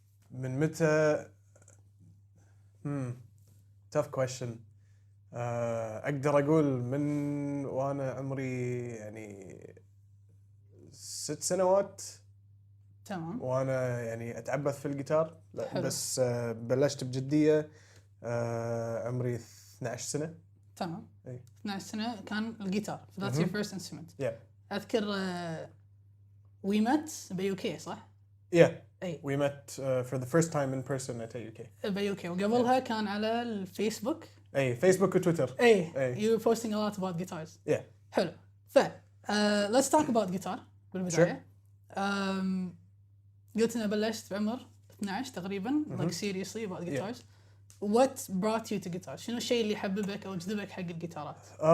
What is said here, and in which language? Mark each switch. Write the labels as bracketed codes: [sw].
[ar] من متى؟ [en] tough question. [ar] أقدر أقول من وأنا عمري يعني 6 سنوات. تمام. وأنا يعني أتعبث في الجيتار، حلو. بس بلشت بجدية عمري 12 سنة. تمام. أي. 12 سنة كان الجيتار. [en] That's your first instrument. Yeah. [ar] أذكر [en] we met [ar] بيوكي صح؟ [en] Yeah. [ar] أي. [en] We met for the first time in person at AUK. [ar] بيوكي، وقبلها كان على الفيسبوك. أي فيسبوك وتويتر. أي. أي. [en] You were posting a lot about guitars. Yeah. [ar] حلو. [en] let's talk about guitar [ar] بالبداية. قلت إن بلشت بعمر 12 تقريبا. [en] Like seriously about guitars. Yeah. What brought you to guitar? [ar] شنو الشيء اللي حببك أو جذبك حق الجيتارات؟